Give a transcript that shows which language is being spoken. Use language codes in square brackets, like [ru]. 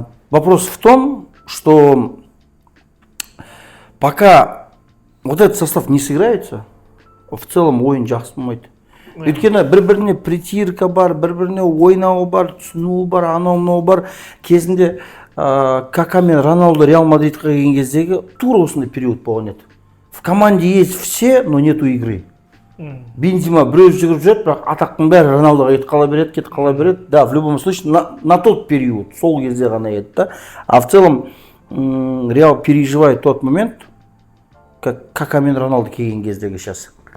[ru] Вопрос в том, что пока вот этот состав не сыграется, в целом [kk] ойын жақсы болмайды. Өйткені бір-біріне притирка бар, бір-біріне ойнауы бар, түсінуі бар, анау-мынау бар. Кезінде Кака мен Роналдо Реал Мадридқа келген кездегі тура осындай период болған еді. [ru] В команде есть все, но нету игры. [kk] Бензима біреу жүгіріп жүреді, бірақ атақтың бәрі Роналдоға кетіп қала береді. [ru] Да, в любом случае, на тот период, [kk] сол кезде ғана еді да. [ru] А в целом, Реал переживает тот момент, как [kk] Кака мен Роналду келген кездегі [ru] сейчас.